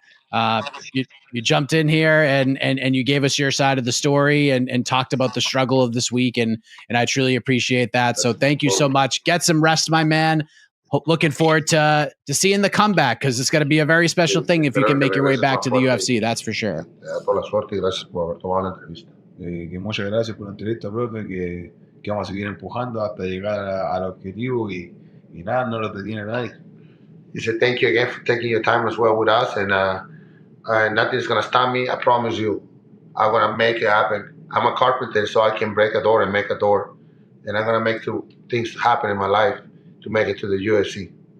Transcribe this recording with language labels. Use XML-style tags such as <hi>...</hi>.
<en>But you jumped in here and you gave us your side of the story and talked about the struggle of this week, and I truly appreciate that. So thank you so much. Get some rest, my man. Looking forward to seeing the comeback, because it's going to be a very special thing if you can make your way back to the UFC. That's for sure.</en> <es>Toda la suerte y gracias por haber tomado la entrevista. Que muchas gracias por la entrevista, profe, que vamos a seguir empujando hasta llegar al objetivo y nada, no lo detiene nadie.</es> <en>He said, thank you again for taking your time as well with us, and nothing's going to stop me. I promise you, I'm going to make it happen. I'm a carpenter, so I can break a door and make a door, and I'm going to make things happen in my life to make it to the UFC.</en>